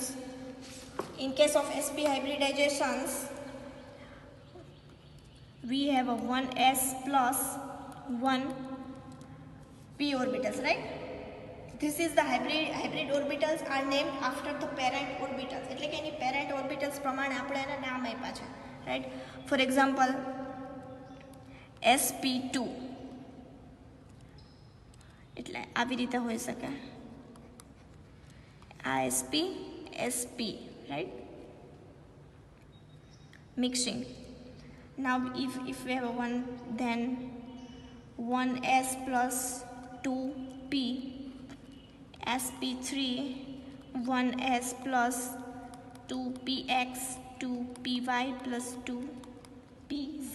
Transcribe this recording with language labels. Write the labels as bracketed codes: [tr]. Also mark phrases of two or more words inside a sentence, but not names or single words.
[en] In case of sp hybridizations, we have a 1s plus 1p orbitals, right? This is the hybrid orbitals are named after the parent orbitals, [gu] એટલે કે એની [en] parent orbitals [gu] પ્રમાણે આપણે એને નામ આપ્યા છે, [en] right? For example, [gu] sp2 એટલે આવી રીતે હોઈ શકે, આ sp, [en] right? Mixing. Now if we have a 1, then 1s plus 2p, sp3, 1s plus 2px, 2py plus 2pz.